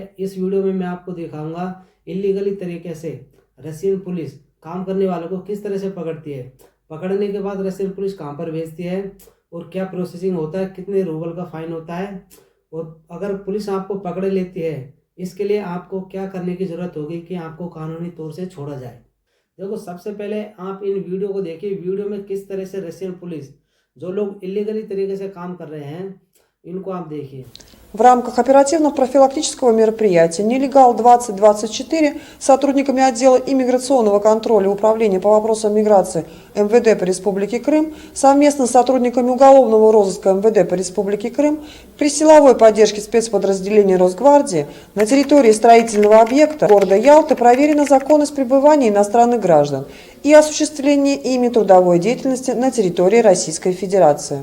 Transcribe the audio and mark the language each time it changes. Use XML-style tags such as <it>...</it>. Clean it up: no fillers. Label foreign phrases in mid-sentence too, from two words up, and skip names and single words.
<hi>इस वीडियो में मैं आपको दिखाऊंगा इलीगली तरीके से</hi> <en>Russian police</en> <hi>काम करने वालों को किस तरह से पकड़ती है, पकड़ने के बाद</hi> <en>Russian police</en> <hi>कहाँ पर भेजती है और क्या प्रोसेसिंग होता है, कितने रूबल का फाइन होता है, और अगर पुलिस आपको पकड़ लेती है इसके लिए आपको क्या करने की ज़रूरत होगी कि आपको कानूनी तौर से छोड़ा जाए। देखो, सबसे पहले आप इन वीडियो को देखिए। वीडियो में किस तरह से</hi> <en>Russian police,</en> <hi>जो लोग इलीगली तरीके से काम कर रहे हैं, इनको आप देखिए।</hi> <ru>В рамках оперативно-профилактического мероприятия «Нелегал-2024» сотрудниками отдела иммиграционного контроля Управления по вопросам миграции МВД по Республике Крым совместно с сотрудниками уголовного розыска МВД по Республике Крым при силовой поддержке спецподразделения Росгвардии на территории строительного объекта города Ялты проверена законность пребывания иностранных граждан и осуществление ими трудовой деятельности на территории Российской Федерации.</ru>